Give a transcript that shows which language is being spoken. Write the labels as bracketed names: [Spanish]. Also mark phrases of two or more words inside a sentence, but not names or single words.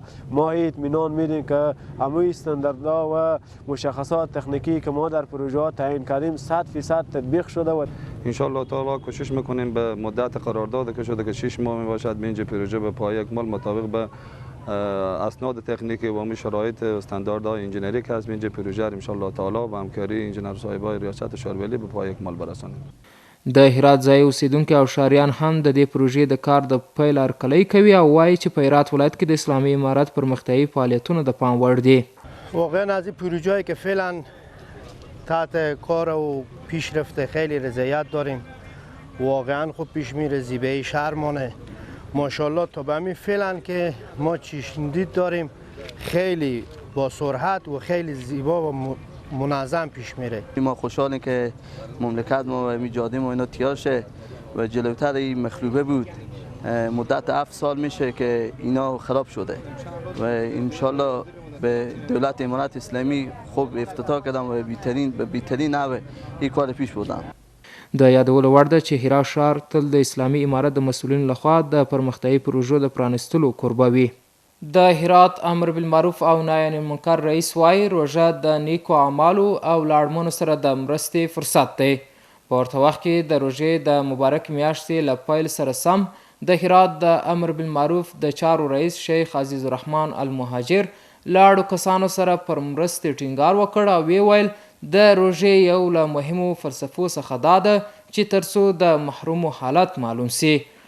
[Persian] ما اطمینان میدیم که همه استانداردها و مشخصات تکنیکی که ما در پروژه تعیین کردیم 100% تطبیق شده و [Arabic] ان شاء الله تعالی [Persian] کوشش میکنیم به مدت قرارداد که شده که 6 ماه میباشد به اینجا پروژه به پای اکمال مطابق به اسناد تکنیکی و شرایط استانداردهای انجینری که از اینجا پروژه [Arabic] ان شاء الله تعالی [Persian] با همکاری انجینر صاحبای ریاست شاروالۍ به پای اکمال برسانیم. [Pashto] د هرات ځای اوسیدونکي او ښاریان هم د دې پروژې د کار د پیل هرکلی کوي او وایي چې په هرات ولایت کې د اسلامي امارت پرمختیایي فعالیتونه د پام وړ دي. [Persian] واقعا از این پروژه‌ای که فعلا تحت کار و پیشرفت خیلی رضایت داریم. واقعا خوب پیش میره، زیبایی شهرمانه ماشاءالله. تا به همین فعلا که ما چشمدید داریم خیلی با سرعت و خیلی زیبا و منظم پیش میره. ما خوشحالیم که مملکت ما و جاده ما اینا تیار شه و جلوتر این مخلوبه بود. مدت 7 سال میشه که اینا خراب شده و انشالله به دولت امارت اسلامی خوب افتتاح کردم و بهترین نحو این کار پیش بردم. [Pashto] د یادولو وړ ده چې هرات ښار تل د اسلامي امارت د مسؤلینو لخوا د پرمختیایي پروژو د پرانستلو کوربه وي. د هرات [Arabic] امر بالمعروف [Pashto] او [Arabic] نهی عن المنکر [Pashto] رئیس وایي روژه د نیکو اعمالو او لاړمنو سره د مرستې فرصت دی. په ورته وخت کې د روژې د مبارک میاشتې له پیل سره سم د هرات د [Arabic] امر بالمعروف [Pashto] د چارو رئیس شیخ عزیز الرحمن المهاجر لاړو کسانو سره پر مرستې ټینګار وکړ او ویې ویل د روژې یو له مهمو فلسفو څخه دا ده چې تر څو د محرومو حالت معلوم سي.